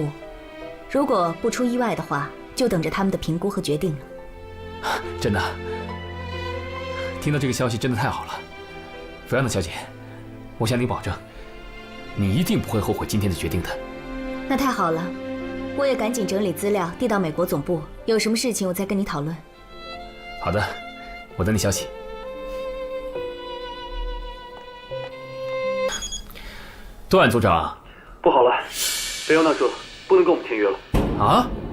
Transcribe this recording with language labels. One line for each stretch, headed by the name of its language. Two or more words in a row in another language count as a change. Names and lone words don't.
Chinese: 如果不出意外的話，就等着他們的評估和決定了。真的，聽到這個消息真的太好了，菲奧娜小姐，我向你保證，你一定不會後悔今天的決定的。那太好了，我也趕緊整理資料遞到美國總部，有什麼事情我再跟你討論。好的，我等你消息。段組長，不好了，菲奧娜說不能跟我們簽約了。啊？